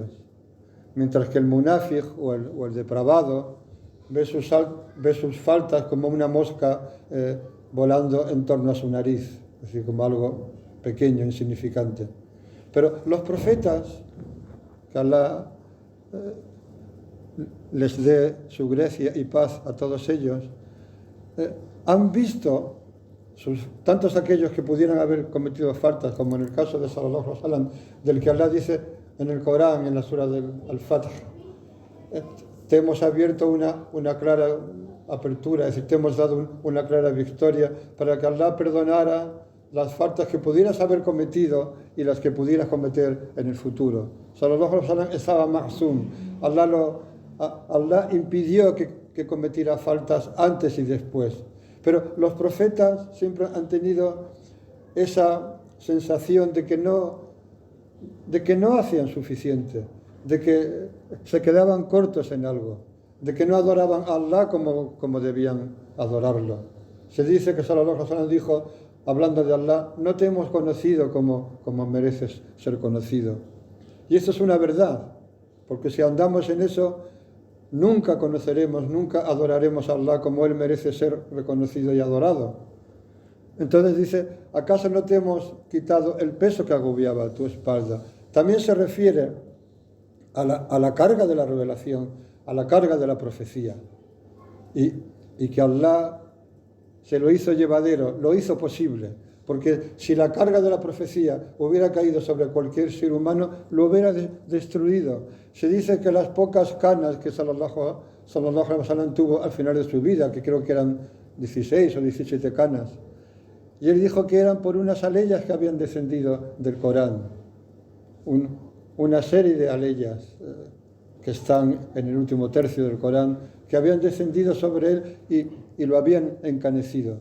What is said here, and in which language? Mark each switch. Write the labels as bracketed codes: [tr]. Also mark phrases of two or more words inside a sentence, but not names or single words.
[es] Mientras que el munafiq o el depravado ve sus faltas como una mosca volando en torno a su nariz, es decir, como algo pequeño, insignificante. Pero los profetas, que Allah les dé su gracia y paz a todos ellos, han visto, tantos aquellos que pudieran haber cometido faltas, como en el caso de [ar] صلى الله عليه وسلم, [es] del que Allah dice en el Corán, en la sura del Al-Fatih, te hemos abierto una clara apertura, es decir, te hemos dado una clara victoria para que Allah perdonara las faltas que pudieras haber cometido y las que pudieras cometer en el futuro. [ar] صلى الله عليه وسلم [es] estaba ma'sum. Allah impidió que cometiera faltas antes y después. Pero los profetas siempre han tenido esa sensación de que no hacían suficiente, de que se quedaban cortos en algo, de que no adoraban a Allah como debían adorarlo. Se dice que [ar] صلى الله عليه وسلم [es] dijo, hablando de Allah, no te hemos conocido como mereces ser conocido. Y esto es una verdad, porque si andamos en eso, nunca conoceremos, nunca adoraremos a Allah como Él merece ser reconocido y adorado. Entonces dice, ¿acaso no te hemos quitado el peso que agobiaba a tu espalda? También se refiere a la carga de la revelación, a la carga de la profecía. Y que Allah se lo hizo llevadero, lo hizo posible. Porque si la carga de la profecía hubiera caído sobre cualquier ser humano, lo hubiera destruido. Se dice que las pocas canas que [ar] صلى الله عليه وسلم [es] tuvo al final de su vida, que creo que eran 16 o 17 canas, y él dijo que eran por unas aleyas que habían descendido del Corán. Una serie de aleyas que están en el último tercio del Corán, que habían descendido sobre él y lo habían encanecido.